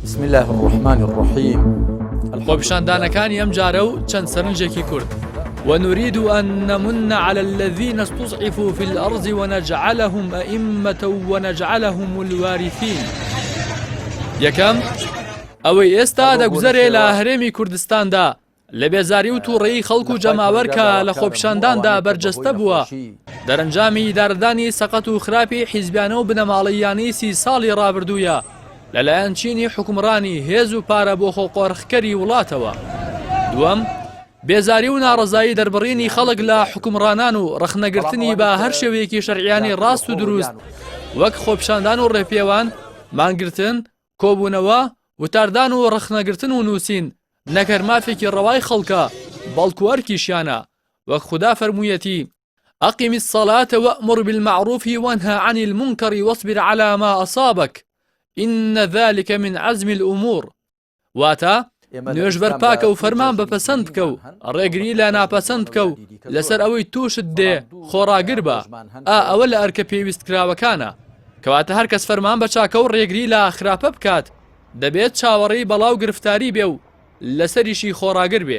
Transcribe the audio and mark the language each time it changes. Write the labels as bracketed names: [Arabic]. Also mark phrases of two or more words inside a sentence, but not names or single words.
[Arabic] بسم الله الرحمن الرحيم. [Central Kurdish] خۆپیشاندانەکانی ئەم جارە و چەند سەرنجێکی کورد. [Arabic] ونريد أن نمن على الذين استضعفوا في الأرض ونجعلهم أئمة ونجعلهم الوارثين. [Central Kurdish] یەکەم ئەوەی ئێستا دەگوزەرێ لە هەرێمی کوردستاندا لە بێزاری و تووڕێی خەڵک و جەماوەرکە لە خۆپیشانداندا بەرجەستە بووە. دەرەنجامی دارەدانی سەقەت و خراپی حیزبیانە و بنەماڵەییانی 30 ساڵی ڕابردوویە لەلایەن چینی حکومڕانی هێز و پارە بۆ خۆقۆڕخکەری وڵاتەوە. دووەم بێزاری و ناڕەزایی دەربڕینی خەڵک لە حکومڕانان و ڕەخنەگرتنی بە هەر شێوەیەکی شەرعیانی ڕاست و دروست وەک خۆپیشاندان و ڕێپێوان، مانگرتن، کۆبوونەوە، وتاردان و ڕەخنەگرتن و نووسین نەکەر مافێکی ڕەوای خەڵکە بەڵکو ئەرکیشیانە وەک خوددا فەرموویەتی [Arabic] أقم الصلاة وأمر بالمعروف وانهى عن المنكر واصبر على ما أصابك إن ذلك من عزم الأمور. [Central Kurdish] واتا نوێژ بەرپاکە و فەرمان بەپەسەند بکە و ڕێگری لە ناپەسەند بکە و لەسەر ئەوەی تووشت دێ خۆڕاگر بە ئەوە لە ئەرکە پێویست کراوەکانە. کەواتە هەر کەس فەرمان بە چاکە و ڕێگری لە خراپە بکات دەبێت چاوەڕێی بەڵاو گرفتاری بێ و لەسەریشی خۆڕاگر بێ.